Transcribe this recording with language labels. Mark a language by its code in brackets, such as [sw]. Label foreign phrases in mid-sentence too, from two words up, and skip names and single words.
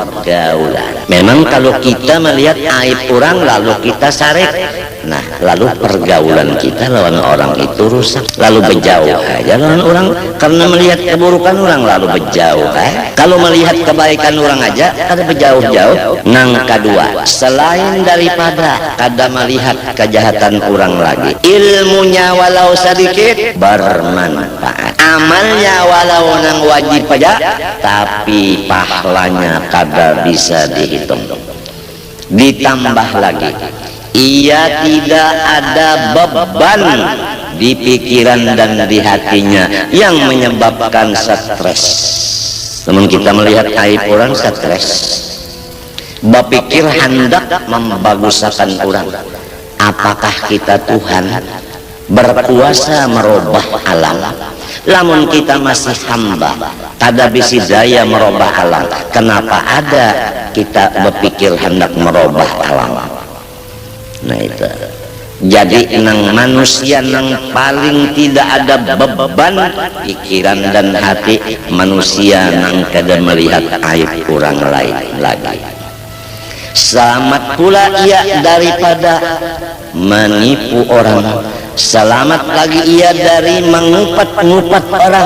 [bjn] Memang kalau kita melihat aib orang lalu kita sarek, Nah, lalu pergaulan kita lawan orang itu rusak, lalu berjauh aja lawan orang karena melihat keburukan orang lalu berjauh. Kalau melihat kebaikan orang aja ada berjauh-jauh. Nang kedua, selain daripada kada melihat kejahatan orang lagi, ilmunya walau sedikit bermanfaat, amalnya walau nang wajib aja tapi pahalanya kada bisa dihitung. [id] Ditambah lagi, ia tidak ada beban di pikiran dan di hatinya yang menyebabkan stres. Namun kita melihat aib orang stres, berpikir hendak membagusakan orang. Apakah kita Tuhan berkuasa merubah alam? [bjn] Lamun kita masih hamba, kada bisa daya merubah alam. [id] Kenapa ada kita berpikir hendak merubah alam? Nah itu. Jadi nang manusia nang paling tidak ada beban pikiran dan hati, manusia nang kada melihat aib orang lain lagi. Selamat pula ia daripada menipu orang, selamat lagi ia dari mengupat-ngupat orang.